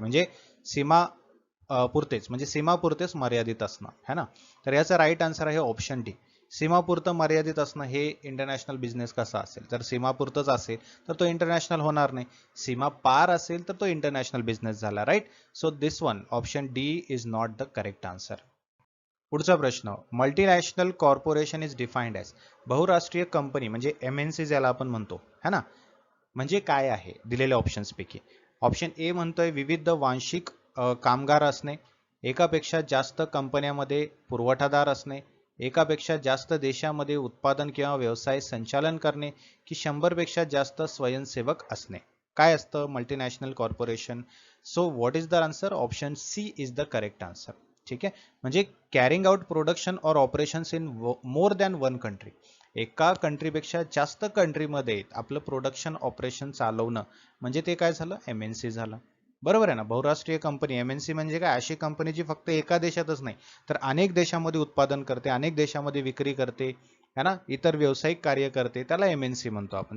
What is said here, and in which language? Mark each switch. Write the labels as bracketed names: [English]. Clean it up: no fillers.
[Marathi] म्हणजे सीमा पुरतेच, म्हणजे सीमापुरतेच मर्यादित असणं है ना. तर याचा राईट आन्सर आहे ऑप्शन डी. सीमापुरतं मर्यादित असणं हे इंटरनॅशनल बिझनेस कसा असेल? तर सीमापुरतंच असेल तर तो इंटरनॅशनल होणार नाही. सीमा पार असेल तर तो इंटरनॅशनल बिझनेस झाला. Right. [English] So this one option D is not the correct answer. [Marathi] पुढचा प्रश्न, [English] Multinational corporation is defined as. [Marathi] बहुराष्ट्रीय कंपनी म्हणजे MNC ज्याला आपण म्हणतो है ना, म्हणजे काय आहे दिलेल्या ऑप्शन्सपैकी? ऑप्शन ए म्हणतोय विविध वांशिक कामगार असणे, एकापेक्षा जास्त कंपन्यांमध्ये पुरवठादार असणे, एकापेक्षा जास्त देशामध्ये उत्पादन किंवा व्यवसाय संचालन करणे, की 100 पेक्षा जास्त स्वयंसेवक असणे. काय असतं multinational corporation? [English] So what is the answer? Option C is the correct answer. [Marathi] ठीक आहे. म्हणजे [English] Carrying out production और operations in more than one country. [Marathi] एका कंट्रीपेक्षा जास्त कंट्रीमध्ये आपलं प्रोडक्शन ऑपरेशन चालवणं म्हणजे ते काय झालं? MNC झालं. बरोबर आहे ना. बहुराष्ट्रीय कंपनी MNC म्हणजे काय? अशी कंपनी जी फक्त एका देशातच नाही तर अनेक देशामध्ये उत्पादन करते, अनेक देशामध्ये विक्री करते है ना, इतर व्यावसायिक कार्य करते, त्याला MNC म्हणतो आपण.